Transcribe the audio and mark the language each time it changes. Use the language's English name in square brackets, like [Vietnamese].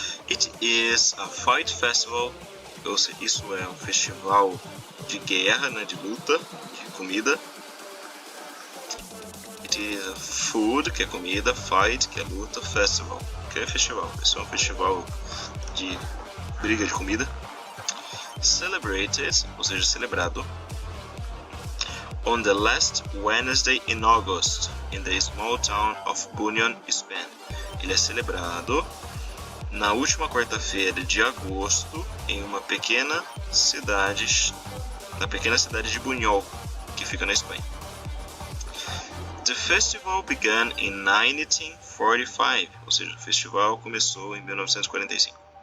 [English] It is a fight festival, [Portuguese] ou seja, isso é um festival de guerra, de luta, de comida. [English] It is a food, [Portuguese] que é comida, fight, que é luta, festival, que é festival. Isso é um festival de briga de comida. Celebrated, ou seja, celebrado. [English] On the last Wednesday in August, in the small town of Bunyan, Spain. [Portuguese] Ele é celebrado na última quarta-feira de agosto em uma pequena cidade de Buñol, que fica na Espanha. [English] The festival began in 1945, [Portuguese] ou seja, o festival começou em 1945.